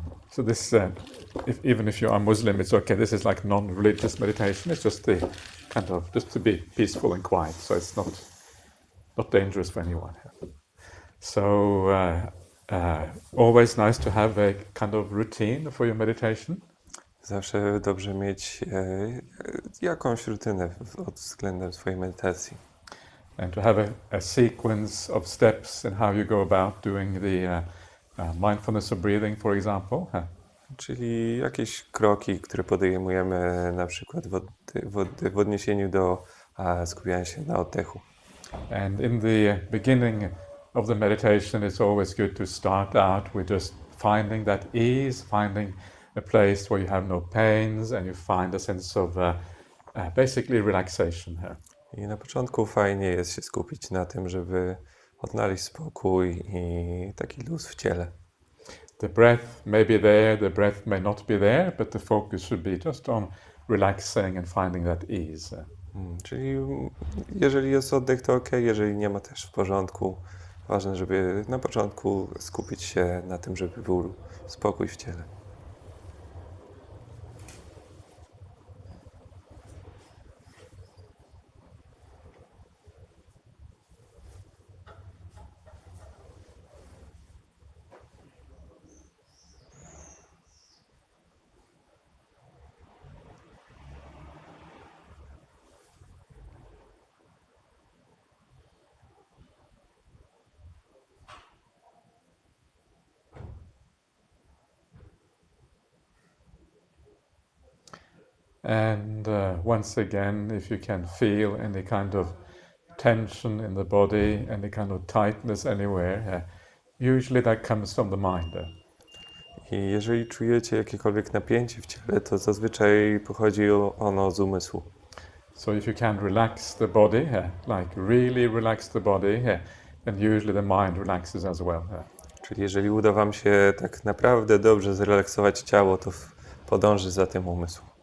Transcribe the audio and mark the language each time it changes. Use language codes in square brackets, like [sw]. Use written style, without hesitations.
[en] So this, even if you are Muslim, it's okay. This is like non-religious meditation. It's just the kind of just to be peaceful and quiet. So it's not dangerous for anyone. So always nice to have a kind of routine for your meditation. [pl] Zawsze dobrze mieć jakąś rutynę pod względem swojej medytacji. [en] And to have a sequence of steps in how you go about doing the mindfulness of breathing, for example. [pl] Czyli jakieś kroki, które podejmujemy na przykład w odniesieniu do skupiania się na oddechu. [en] And in the beginning of the meditation, it's always good to start out with just finding that ease, finding a place where you have no pains and you find a sense of basically relaxation here. [pl] I na początku fajnie jest się skupić na tym, żeby odnaleźć spokój i taki luz w ciele. [en] The breath may be there, the breath may not be there, but the focus should be just on relaxing and finding that ease. [pl] Czyli jeżeli jest oddech, to ok, jeżeli nie ma, też w porządku. Ważne, żeby na początku skupić się na tym, żeby był spokój w ciele. [en] And once again, if you can feel any kind of tension in the body, any kind of tightness anywhere, usually that comes from the mind. [pl] I jeżeli czujecie jakiekolwiek napięcie w ciele, to zazwyczaj pochodzi ono z umysłu. [en] So if you can relax the body, like really relax the body, then usually the mind relaxes as well. [pl] Czyli jeżeli uda wam się tak naprawdę dobrze zrelaksować ciało, to podąży za tym umysł.